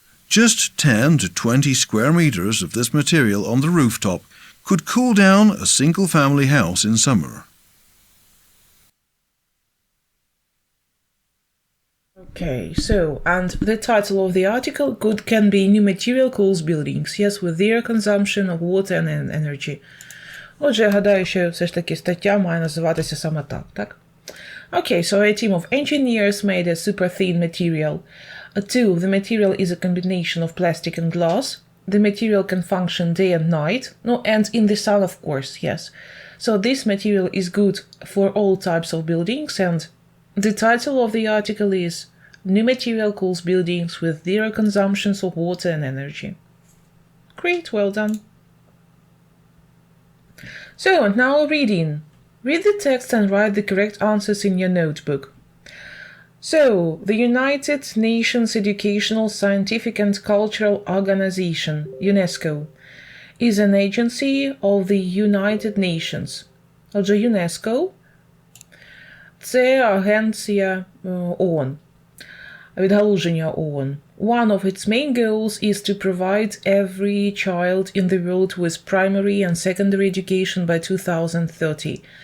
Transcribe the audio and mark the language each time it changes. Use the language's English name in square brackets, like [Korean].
[English] Just 10 to 20 square meters of this material on the rooftop could cool down a single-family house in summer. Okay, so, and the title of the article can be New material cools buildings. Yes, with zero consumption of water and energy. [Ukrainian] Отже, я гадаю, що все ж таки стаття має називатися саме так? [English] Okay, so a team of engineers made a super thin material. 2. The material is a combination of plastic and glass. The material can function day and night. No, and in the sun, of course, yes. So this material is good for all types of buildings, and the title of the article is New material cools buildings with zero consumption of water and energy. Great, well done. So, now reading. Read the text and write the correct answers in your notebook. So, the United Nations Educational, Scientific and Cultural Organization, UNESCO, is an agency of the United Nations. [Ukrainian] Отже, UNESCO – це агенція ООН, відгалуження ООН. [English] One of its main goals is to provide every child in the world with primary and secondary education by 2030.